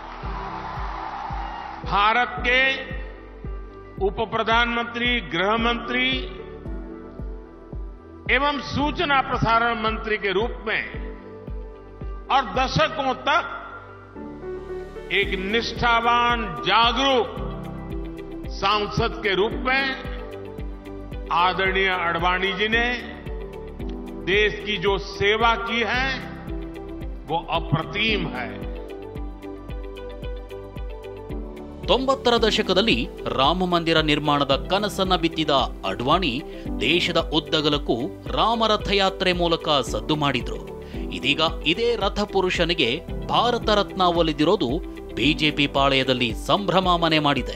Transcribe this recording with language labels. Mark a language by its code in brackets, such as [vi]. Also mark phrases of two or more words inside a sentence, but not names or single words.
[hi] भारत के उप प्रधानमंत्री, गृह मंत्री एवं सूचना प्रसारण मंत्री के रूप में और दशकों तक एक निष्ठावान, जागरूक सांसद के रूप में आदरणीय अडवाणी जी ने देश की जो सेवा की है वो अप्रतिम है. [kn] 90ರ ದಶಕದಲ್ಲಿ ರಾಮ ಮಂದಿರ ನಿರ್ಮಾಣದ ಕನಸನ್ನ ಬಿತ್ತಿದ ಅಡ್ವಾಣಿ ದೇಶದ ಉದ್ದಗಲಕ್ಕೂ ರಾಮರಥ ಯಾತ್ರೆ ಮೂಲಕ ಸದ್ದು ಮಾಡಿದ್ರು. ಇದೀಗ ಇದೇ ರಥ ಪುರುಷನಿಗೆ ಭಾರತ ರತ್ನ ಒಲಿದಿರೋದು ಬಿಜೆಪಿ ಪಾಳೆಯದಲ್ಲಿ ಸಂಭ್ರಮ ಮನೆ ಮಾಡಿದೆ.